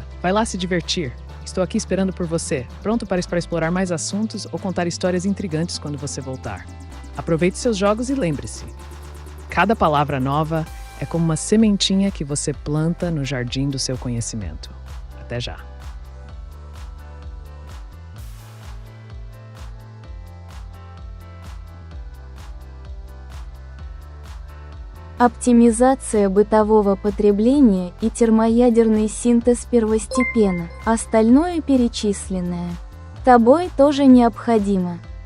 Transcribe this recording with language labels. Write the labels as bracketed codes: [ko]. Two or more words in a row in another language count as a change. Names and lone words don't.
[pt] Vai lá se divertir. Estou aqui esperando por você, pronto para explorar mais assuntos ou contar histórias intrigantes quando você voltar. Aproveite seus jogos e lembre-se: Cada palavra nova é como uma sementinha que você planta no jardim do seu conhecimento. Até já! [ru] Оптимизация бытового потребления и термоядерный синтез первостепенно, остальное перечисленное тобой тоже необходимо.